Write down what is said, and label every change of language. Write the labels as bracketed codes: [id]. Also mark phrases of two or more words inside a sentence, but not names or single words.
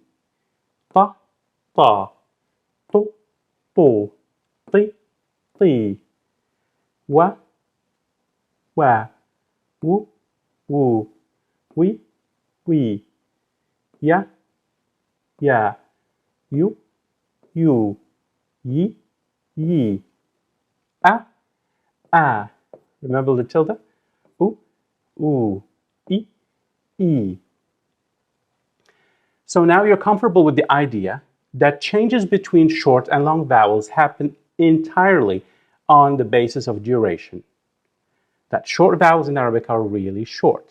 [en] Ta, ta, to, to, ti, ti. Wa, wa, wu, wu, we, we. Ya, ya, you, you, yi, yi. A. Remember the tilde? U, e, e. So now you're comfortable with the idea that changes between short and long vowels happen entirely on the basis of duration. That short vowels in Arabic are really short.